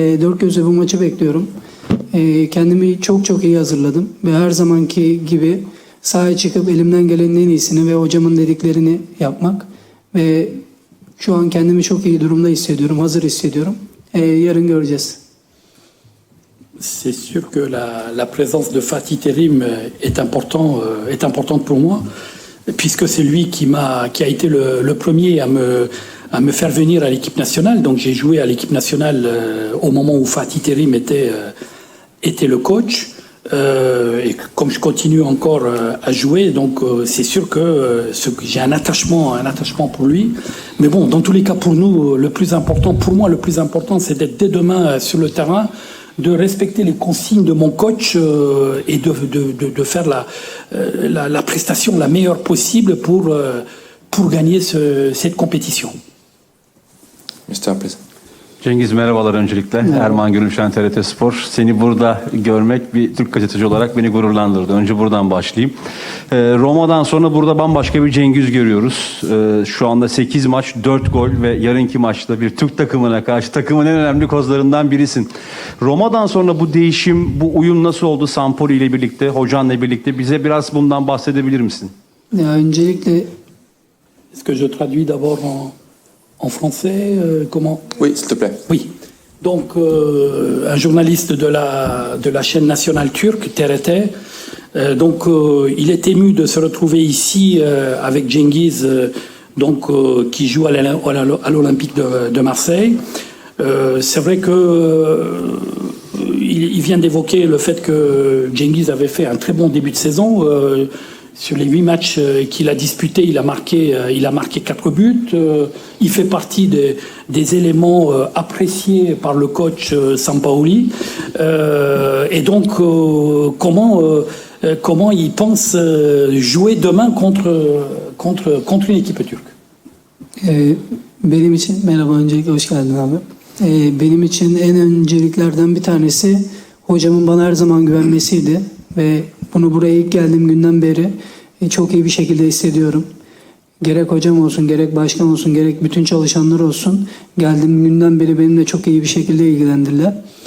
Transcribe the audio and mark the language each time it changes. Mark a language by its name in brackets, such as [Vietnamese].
[Turkish] Dört gözle bu maçı bekliyorum. Kendimi çok iyi hazırladım. Ve her zamanki gibi sahaya çıkıp elimden gelenin en iyisini ve hocamın dediklerini yapmak. Ve şu an kendimi çok iyi durumda hissediyorum, hazır hissediyorum. Yarın göreceğiz. [French] C'est sûr que la présence de Fatih Terim est importante pour moi, puisque c'est lui qui a été le premier à me faire venir à l'équipe nationale. Donc j'ai joué à l'équipe nationale au moment où Fatih Terim était le coach. Et comme je continue encore à jouer, donc c'est sûr que j'ai un attachement pour lui. Mais bon, dans tous les cas, pour nous, le plus important, c'est d'être dès demain sur le terrain, de respecter les consignes de mon coach et de faire la prestation la meilleure possible pour gagner cette compétition. [English] Mr. Please. [Turkish] Cengiz, merhabalar öncelikle. Merhaba. Erman Gülüşen, TRT Spor. Seni burada görmek bir Türk gazeteci olarak beni gururlandırdı. Önce buradan başlayayım. Roma'dan sonra burada bambaşka bir Cengiz görüyoruz. Şu anda 8 maç, 4 gol ve yarınki maçta bir Türk takımına karşı takımın en önemli kozlarından birisin. Roma'dan sonra bu değişim, bu uyum nasıl oldu Sampaoli ile birlikte, hocanla birlikte? Bize biraz bundan bahsedebilir misin? Öncelikle [French] Est-ce que je traduis d'abord en français comment? Oui, s'il te plaît. Oui. Donc, un journaliste de la chaîne nationale turque, TRT, il est ému de se retrouver ici avec Cengiz, qui joue à l'Olympique de Marseille. C'est vrai que il vient d'évoquer le fait que Cengiz avait fait un très bon début de saison. Sur les 8 matchs qu'il a disputés, il a marqué 4 buts. Il fait partie des éléments appréciés par le coach Sampaoli. Et donc, comment il pense jouer demain contre une équipe turque? [Turkish] Benim için merhaba, öncelikle hoş geldin abi. Benim için en önceliklerden bir tanesi hocamın bana her zaman güvenmesiydi ve bunu buraya ilk geldiğim günden beri çok iyi bir şekilde hissediyorum. Gerek hocam olsun, gerek başkan olsun, gerek bütün çalışanlar olsun, geldiğim günden beri benimle çok iyi bir şekilde ilgilendiler.